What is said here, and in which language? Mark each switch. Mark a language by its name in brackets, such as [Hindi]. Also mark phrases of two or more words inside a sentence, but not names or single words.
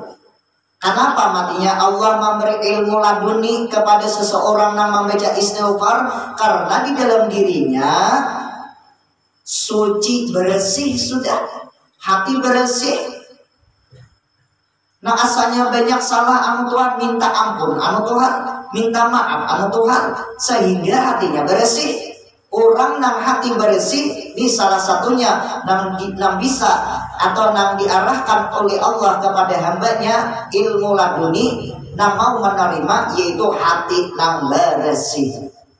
[Indonesian] Kenapa matinya Allah memberi ilmu laduni kepada seseorang yang membaca istighfar? Karena di dalam dirinya suci bersih sudah, hati bersih. Nah asalnya banyak salah anu Tuhan minta ampun, anu Tuhan minta maaf, anu Tuhan sehingga hatinya bersih. Orang nang hati bersih ini salah satunya nang bisa atau nang diarahkan oleh Allah kepada hambanya ilmu laduni nang mau menerima yaitu hati nang bersih.